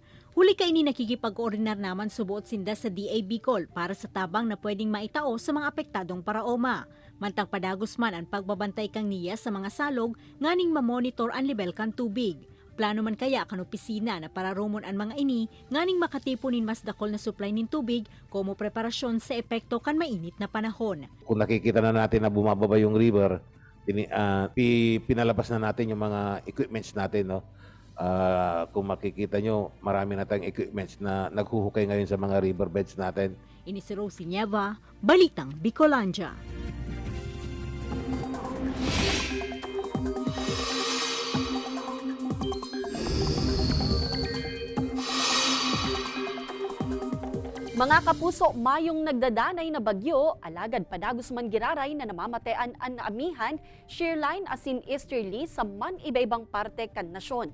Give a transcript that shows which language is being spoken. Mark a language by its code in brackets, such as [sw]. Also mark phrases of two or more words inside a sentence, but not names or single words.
[bik] Huli ka ini nakikipag-koordinar naman subuot sinda sa DA Bicol para sa tabang na pwedeng maitao sa mga apektadong paraoma. Mantang padagos man ang pagbabantay kang NIA sa mga salog, nganing mamonitor ang level kan tubig. Plano man kaya kan opisina na para rumon ang mga ini, nganing makatipunin mas dakol na supply ng tubig como preparasyon sa epekto kan mainit na panahon. [tl] Kung nakikita na natin na bumababa yung river, pinalabas na natin yung mga equipments natin. No? Kung makikita nyo, marami na tayong equipments na naghuhukay ngayon sa mga riverbeds natin. [bik] Ini si Rosie Nieva, Balitang Bicolandia. Mga kapuso, mayong nagdadanay na bagyo, alagad padagos man giraray na namamatean ang amihan, shearline asin easterly sa man iba-ibang parte kan nasyon.